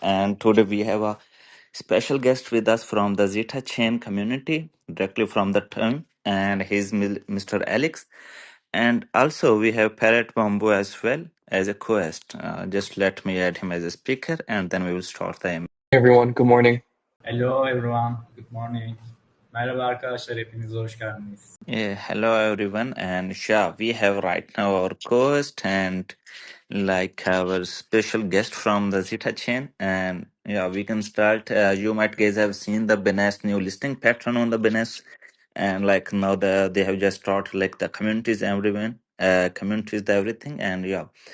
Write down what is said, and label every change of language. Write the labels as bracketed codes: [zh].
[en] And today we have a special guest with us from the Zeta chain community, directly from the team, and he's Mr. Alex. And also we have Parrot Bamboo as well as a co-host. Just let me add him as a speaker, and then we will start the Everyone, good morning. Hello everyone, good morning. [tr] Merhaba arkadaşlar, hepiniz hoş geldiniz. [en] Yeah, hello everyone, and yeah, we have right now our co-host and our special guest from the Zeta chain, and yeah, we can start. You might guys have seen the Binance new listing pattern on the Binance, and now they have just started the communities, everyone, communities, the everything, and yeah.